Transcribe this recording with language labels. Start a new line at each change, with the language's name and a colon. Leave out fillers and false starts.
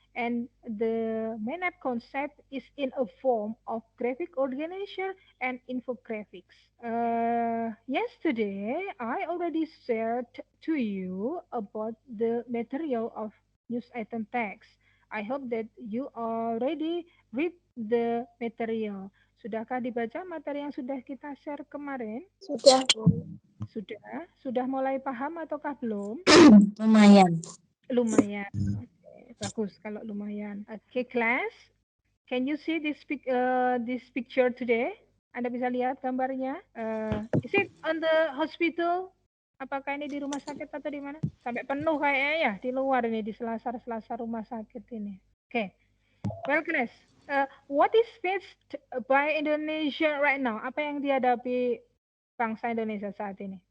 English: And the mind map concept is in a form of graphic organization and infographics. Yesterday, I already shared to you about the material of news item text. I hope that you already read the material.
Indonesian: Sudahkah dibaca materi yang sudah kita share kemarin? Sudah, Bu. Sudah? Sudah mulai paham ataukah belum? Lumayan. Lumayan. Oke, bagus kalau lumayan. Oke, class.
English: Can you see this picture today?
Indonesian: Anda bisa lihat gambarnya.
English: Is it on the hospital?
Indonesian: Apakah ini di rumah sakit atau di mana? Sampai penuh kayaknya ya di luar ini di selasar-selasar rumah sakit ini.
English: Oke. Well, class. What is faced by Indonesia right now?
Indonesian: Apa yang dihadapi bangsa Indonesia saat ini?